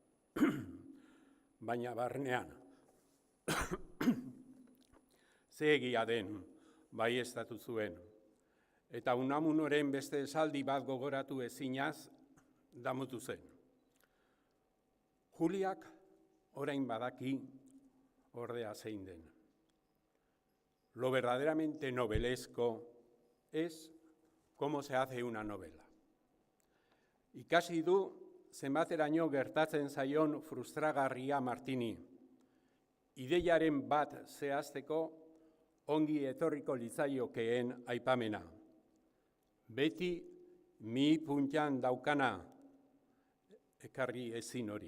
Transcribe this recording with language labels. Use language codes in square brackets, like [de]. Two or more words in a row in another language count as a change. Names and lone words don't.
[eu] Baina barnean, ze egia den baieztatu zuen. Eta Unamunoren beste esaldi bat gogoratu ezinaz damutu zen. Juliak orain badaki ordea zein den. [es] Lo verdaderamente novelesco es cómo se hace una novela. [eu] Ikasi du zenbateraino gertatzen zaion frustragarria Martini. Ideiaren bat zehazteko ongi etorriko litzaiokeen aipamena. Beti mi puntan daukana ekarri ezin hori.